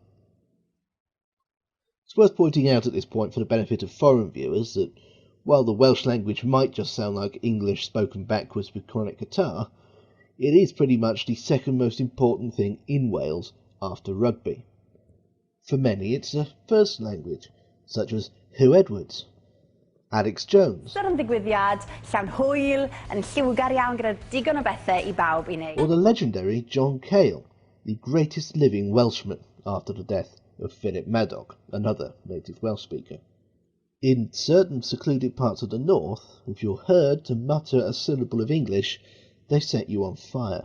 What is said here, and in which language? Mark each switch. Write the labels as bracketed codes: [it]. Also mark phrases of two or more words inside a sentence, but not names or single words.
[en] It's worth pointing out at this point for the benefit of foreign viewers that while the Welsh language might just sound like English spoken backwards with chronic catarrh, it is pretty much the second most important thing in Wales after rugby. For many it's a first language, such as Hugh Edwards, Alex Jones, [cy] Yn ddigwyddiad llawn hwyl yn lliwgar iawn gyda digon o bethau I bawb I [en] or [cy] wneud. [en] the legendary John Cale, the greatest living Welshman after the death of Philip Maddock, another native Welsh speaker. In certain secluded parts of the north, if you're heard to mutter a syllable of English, they set you on fire.